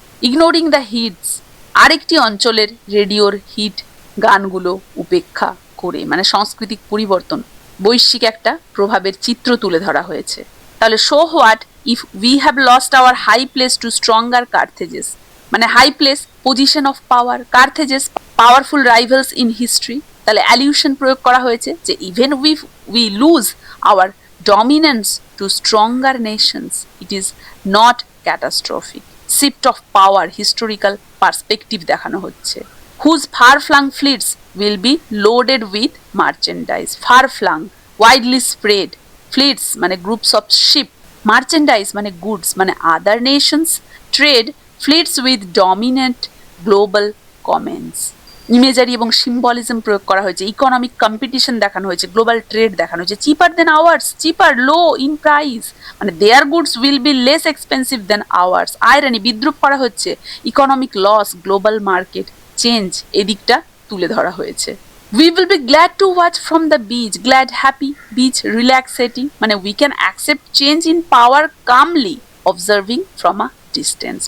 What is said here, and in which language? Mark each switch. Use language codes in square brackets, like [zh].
[en] ignoring the hits, [bn] আরেকটি অঞ্চলের রেডিওর হিট গানগুলো উপেক্ষা করে, মানে সাংস্কৃতিক পরিবর্তন, বৈশ্বিক একটা প্রভাবের চিত্র তুলে ধরা হয়েছে। [en] তাহলে so what if we have lost our high place to stronger Carthages, মানে high place, position of power, Carthages powerful rivals in history. [bn] তাহলে অ্যালিউশন প্রয়োগ করা হয়েছে যে [en] Even we lose our dominance to stronger nations, it is not catastrophic. Shift of power, historical perspective [bn] দেখানো হচ্ছে। [en] Whose far-flung fleets will be loaded with merchandise, far-flung, widely spread, fleets মানে groups of ship, merchandise মানে goods, মানে other nations trade fleets with dominant global commerce. [bn] Imagery এবং symbolism প্রয়োগ করা হয়েছে। Economic competition দেখানো হয়েছে, গ্লোবাল ট্রেড দেখানো হয়েছে। [en] Cheaper than ours, cheaper low in price, মানে their goods will be less expensive than ours. [bn] আয়রানি, বিদ্রুপ করা হচ্ছে। Economic loss, global market change, এদিকটা তুলে ধরা হয়েছে। [en] We will be glad to watch from the beach, glad, happy, beach, relaxating, মানে we can accept change in power calmly, observing from a distance.